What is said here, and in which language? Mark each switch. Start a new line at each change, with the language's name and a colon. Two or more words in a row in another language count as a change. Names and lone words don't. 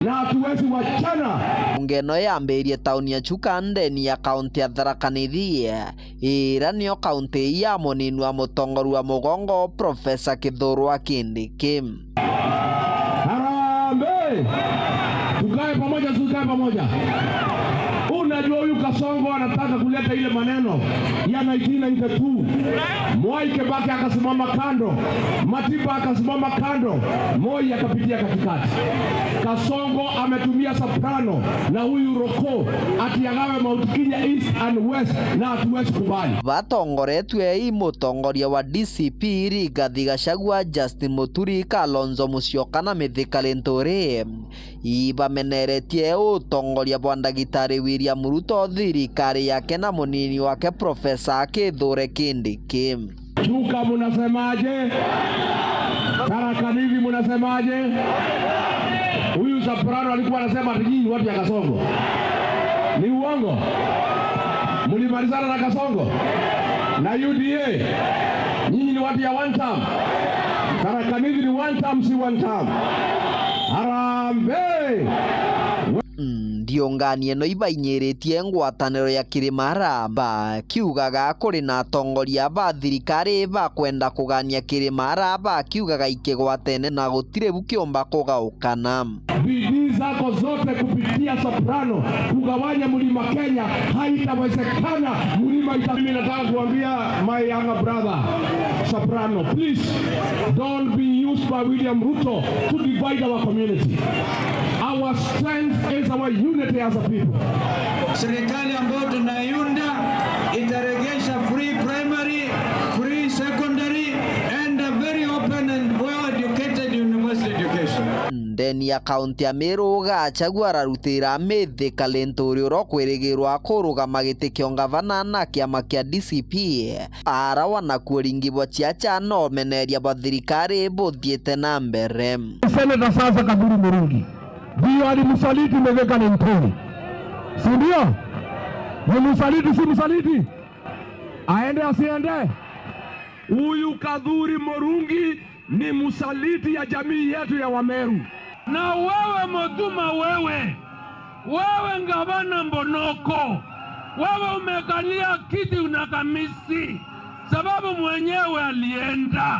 Swahili: na hatuwezi wachana.
Meru: Ngeno yambirie tauni ya Chuka ndeni ya kaunti ya Tharaka Nithi ira niyo kaunti ya munini wa mutongoru wa Mugongo Profesa Kithure Kindiki.
Swahili: Harambee! Tukae pamoja. Unajua huyu Kasongo anataka kuleta ile maneno ya 1992. Mwai Kibaki akasimama kando, Matiba akasimama kando, Moi akapitia katikati. Kasongo ametumia soprano na huyu Roko atiagawe
English: Mount Kenya East and West
Swahili: na hatuwezi kubali.
Meru: Batongoretwe mutongoria wa DCP Rigathi Gachagua, Justin Muturi, Kalonzo Musyoka na Mithika Linturi ibameneretie utongoria bwa Ndagitari William Ruto, thirikari yake na munini wake Profesa Kithure Kindiki.
Swahili: Chuka munasemaje? Tharaka Nithi munasemaje? Huyu soprano alikuwa anasema ati nyinyi watu ya Kasongo ni uongo. Mlimalizana na Kasongo na UDA. Nyinyi ni watu ya
English: one term.
Swahili: Tharaka Nithi ni
English: one term,
Swahili: si
English: one term.
Swahili: Harambee!
Meru: Ndionganie no ibainyiritie ngwataniro ya Kirimaraba kiugaga kuri na atongoria ba thirikari ba kwenda kugania Kirimaraba kiugaga ikigwatene na gutire bukiomba kugaukana.
Swahili: Bidii zako zote kupitia soprano kugawanya mlima Kenya haitawezekana. Mlima mimi nataka kuambia
English: my younger brother
Swahili: soprano,
English: please don't be used by William Ruto to divide our community. Our strength is our unity as a people.
Swahili: Serikali ambayo tunaiunda itaregesha
English: free primary, free secondary and a very open and well educated university education.
Meru: Ndeni ya kaunti ya Meru Gachagua ararutira Mithika Linturi urokwirigirwa kurugama giti kio ngavana na kiama kia DCP arawana kuringibwa chiacha no meneria ba thirikari buthiete na mbere.
Swahili: Seneta sasa Kadhuri Murungi ndio alimsaliti Mithika Linturi, si ndio? Ni msaliti, si msaliti? Aende asiende? Huyu Kadhuri Murungi ni msaliti ya jamii yetu ya Wameru. Na wewe Mutuma, wewe ngavana Mbonoko, wewe umekalia kiti unakamisi sababu mwenyewe alienda.